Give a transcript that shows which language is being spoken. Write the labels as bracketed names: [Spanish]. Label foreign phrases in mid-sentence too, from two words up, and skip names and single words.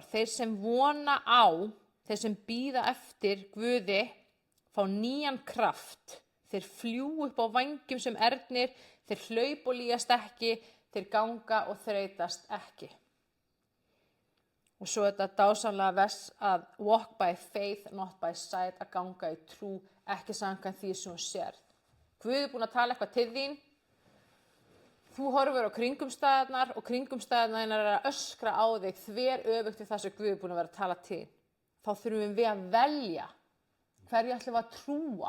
[Icelandic] Þeir sem vona á, þeir sem bíða eftir Guði, fá nýjan kraft. Þeir fljú upp á vængjum sem ernir, þeir hlaup og lýjast ekki, þeir ganga og þreytast ekki. Og svo þetta dásamlega vers að [English] walk by faith, not by sight, [Icelandic] að ganga í trú, ekki samkvæmt því sem þú sérð. Guð er búinn að tala eitthvað til þín. Þú horfir á kringumstæðarnar og kringumstæðarnar er að öskra á þig þveröfugt við það sem Guð er búinn að vera að tala til. Þá þurfum við að velja hverju ætlum við að trúa.